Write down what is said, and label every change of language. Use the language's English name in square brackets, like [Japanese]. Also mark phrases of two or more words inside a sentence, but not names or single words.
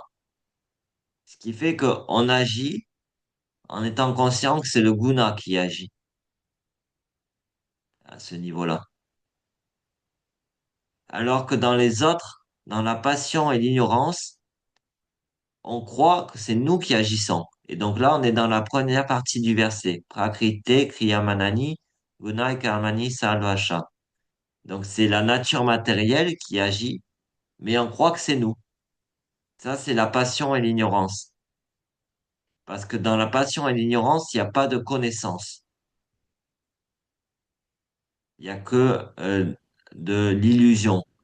[French] Ce qui fait qu'on agit en étant conscient que c'est le guna qui agit à ce niveau-là. Alors que dans les autres, dans la passion et l'ignorance, on croit que c'est nous qui agissons. Et donc là, on est dans la première partie du verset. [Sanskrit] प्रकृते क्रियमानानि गुणै कर्माणि सर्वश. [French] Donc c'est la nature matérielle qui agit, mais on croit que c'est nous. Ça, c'est la passion et l'ignorance. Parce que dans la passion et l'ignorance, il n'y a pas de connaissance. Il n'y a que de l'illusion.